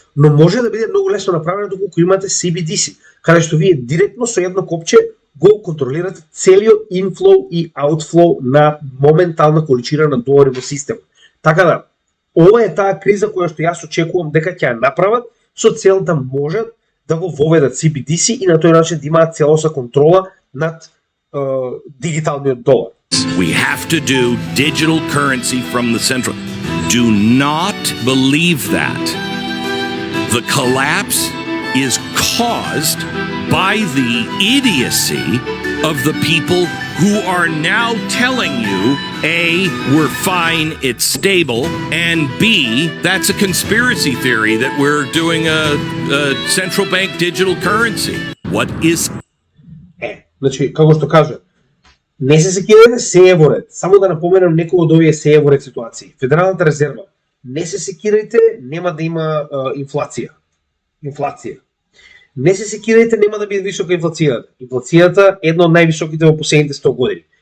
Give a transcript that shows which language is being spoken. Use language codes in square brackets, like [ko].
[mk] Но може да биде многу лесно направено доколку имате CBDC, каде што вие директно со едно копче го контролирате целиот инфлоу и аутфлоу на моментална количина на долари во системот. Така да, ова е таа криза која што јас очекувам дека ќе ја направат со цел да можат да го воведат CBDC и на тој начин да имаат целосна контрола над дигиталниот долар. [en] We have to do digital currency from the central. Do not believe that. The collapse is caused by the idiocy of the people who are now telling you, A, we're fine, it's stable, and B, that's a conspiracy theory that we're doing a central bank digital currency. What is... [mk] Значи, како што кажа, не се секирате се е во ред. Само да напоменам некои од овие се е во ред ситуации. Федералната резерва, не се секирате, нема да има инфлација. Не се секирајте, нема да биде висока инфлацијата. Инфлацијата е една од највисоките во последните 100 години.